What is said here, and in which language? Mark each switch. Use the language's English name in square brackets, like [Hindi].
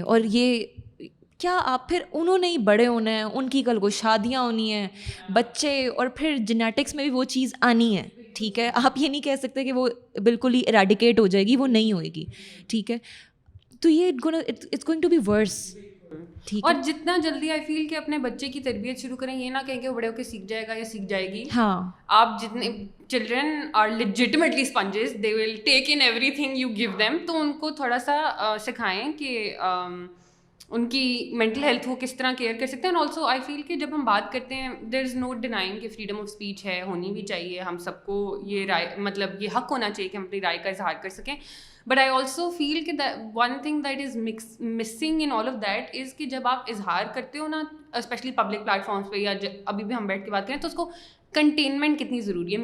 [Urdu] اور یہ کیا آپ پھر انہوں نے ہی بڑے ہونا ہے, ان کی کل کو شادیاں ہونی ہیں, بچے, اور پھر جینیٹکس میں بھی وہ چیز آنی ہے, ٹھیک ہے. آپ یہ نہیں کہہ سکتے کہ وہ بالکل ہی ایراڈیکیٹ ہو جائے گی, وہ نہیں ہوئے گی, ٹھیک ہے. تو یہ [English] it's going to be worse, [Urdu] ٹھیک اور جتنا جلدی آئی فیل کہ اپنے بچے کی تربیت شروع کریں, یہ نہ کہیں کہ وہ بڑے ہو کے سیکھ جائے گا یا سیکھ جائے گی. ہاں آپ جتنے [English] Children are legitimately sponges, they will take in everything you give them. [Urdu] تو ان کو تھوڑا سا سکھائیں کہ ان کی مینٹل ہیلتھ وہ کس طرح کیئر کر سکتے ہیں. اینڈ آلسو آئی فیل کہ جب ہم بات کرتے ہیں [English] there is no denying [Urdu] کہ فریڈم آف اسپیچ ہے, ہونی بھی چاہیے, ہم سب کو یہ رائے مطلب یہ حق ہونا چاہیے کہ ہم اپنی رائے کا اظہار کر سکیں. بٹ آئی آلسو فیل کہ [English] one thing that is [Urdu] missing in all of that is کہ جب آپ اظہار کرتے ہو نا, اسپیشلی پبلک پلیٹ فارمس پہ یا ابھی بھی ہم بیٹھ کے بات کریں, تو اس کو کنٹینمنٹ کتنی ضروری ہے.